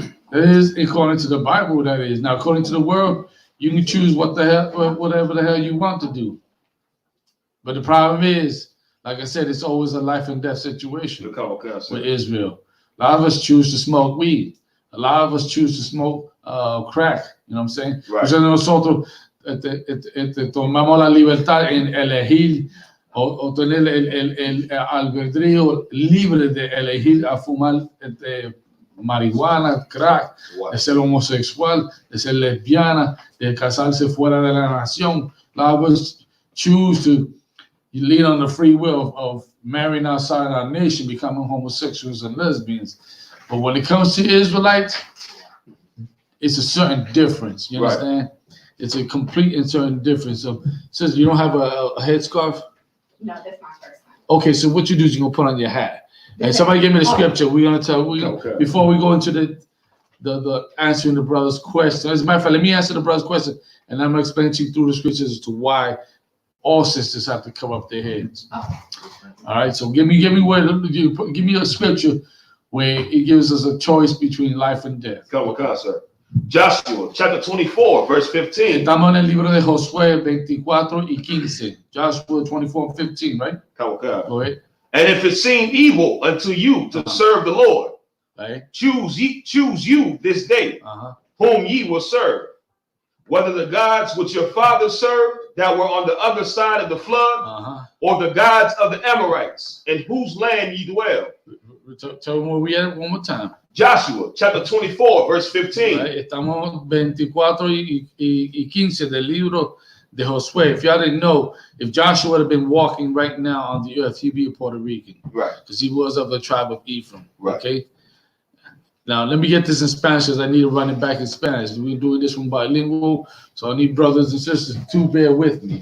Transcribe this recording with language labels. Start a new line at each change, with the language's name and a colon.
English: That is according to the Bible, that is. Now, according to the world, you can choose whatever the hell you want to do. But the problem is, like I said, it's always a life and death situation with Israel. A lot of us choose to smoke weed. A lot of us choose to smoke crack. You know what I'm saying? Right.
Spanish: Muchos de nosotros tomamos la libertad en elegir o tener el albedrío libre de elegir a fumar marihuana, crack,
English: Wow.
Spanish: de ser homosexual, de ser lesbiana, de casarse fuera de la nación.
English: A lot of us choose to lean on the free will of marrying outside our nation, becoming homosexuals and lesbians. But when it comes to Israelites, it's a certain difference. You understand? Right. It's a complete and certain difference. So, since you don't have a headscarf? No, that's my first time. Okay, so what you do is you're gonna put on your hat. And somebody give me the scripture. We're gonna tell. Before we go into the answering the brother's question. As a matter of fact, let me answer the brother's question, and I'm gonna explain to you through the scriptures as to why all sisters have to cover up their heads. Oh. All right. So give me a scripture where it gives us a choice between life and death. Come on, sir. Joshua chapter 24, verse 15.
Spanish: Estamos en el libro de Josué 24 y 15.
English: Joshua 24 and 15, right? Come on. Go ahead. And if it seem evil unto you to serve the Lord, right, choose you this day whom ye will serve, whether the gods which your fathers served that were on the other side of the flood, or the gods of the Amorites, in whose land ye dwell. Tell them where we at one more time. Joshua chapter 24, verse 15.
Spanish: Right, estamos 24 y 15 del libro de Josué.
English: If y'all didn't know, if Joshua would have been walking right now on the earth, he'd be a Puerto Rican. Right. Because he was of the tribe of Ephraim. Right. Okay. Now, let me get this in Spanish because I need to run it back in Spanish. We're doing this from bilingual, so I need brothers and sisters to bear with me.